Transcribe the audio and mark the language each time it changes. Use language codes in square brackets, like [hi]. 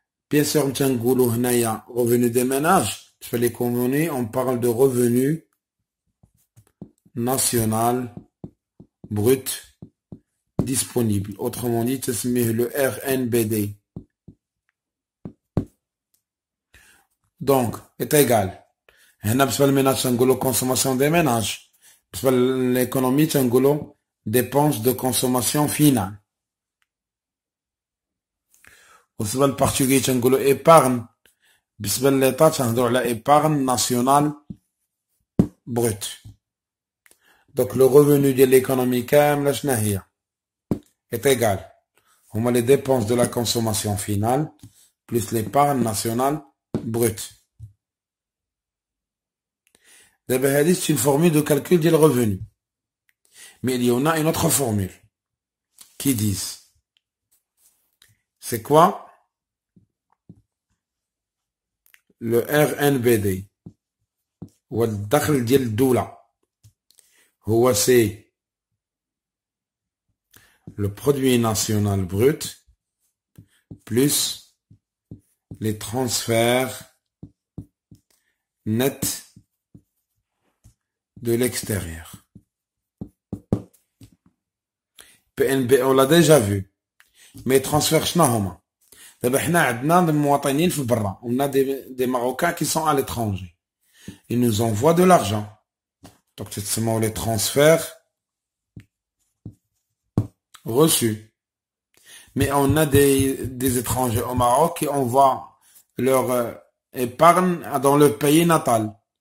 [fr] Bien sûr, [ar] نتنقولوا هنايا [fr] revenu des ménages. Sur les convenus, on parle de revenu national brut disponible. Autrement dit, c'est le RNBD. Donc, est égal. [ar] هنا بالنسبة للميناج تنقولوا [fr] consommation des ménages. [ar] بالنسبة للإيكونومي تنقولوا [fr] dépenses de consommation finale. [ar] بالنسبة للبرتغالي تنقولوا épargne. بالنسبة للإيطال تنهضروا على [fr] épargne nationale brut. Donc le revenu de l'économie [ar] كاملة شنو هي؟ [fr] est égal. هما les dépenses de la consommation finale plus l'épargne nationale brute. D'abord, c'est une formule de calcul du revenu. Mais il y en a une autre formule qui dit c'est quoi le RNBD ou le [ar] دخل ديال الدولة هو [fr] c'est le produit national brut plus les transferts nets de l'extérieur. PNB on l'a déjà vu. Mais transfert [ar] شنو هما؟ دابا حنا عندنا مواطنين في برا. [fr] On a des Marocains qui sont à l'étranger. Ils nous envoient de l'argent. Donc c'est seulement les transferts reçus. Mais on a des étrangers au Maroc qui envoient leur épargne dans le pays natal.